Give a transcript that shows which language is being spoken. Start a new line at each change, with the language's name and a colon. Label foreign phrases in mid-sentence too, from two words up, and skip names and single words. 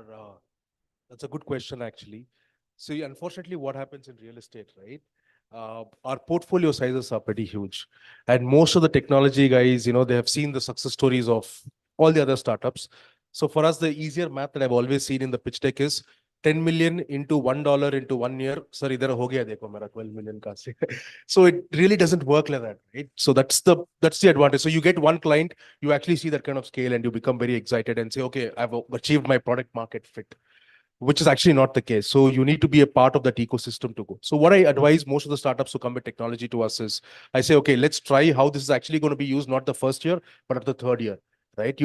English: That's a good question, actually. So unfortunately, what happens in real estate, right? Our portfolio sizes are pretty huge. And most of the technology guys, they have seen the success stories of all the other startups. So for us, the easier math that I've always seen in the pitch deck is 10 million into $1 into 1 year. Sorry, there
Hindi: हो गया देखो मेरा 12 million का से.
English: So it really doesn't work like that, right? So that's the advantage. So you get one client, you actually see that kind of scale and you become very excited and say, okay, I've achieved my product market fit, which is actually not the case. So you need to be a part of that ecosystem to go. So what I advise most of the startups who come with technology to us is, I say, okay, let's try how this is actually going to be used, not the first year, but at the third year, right?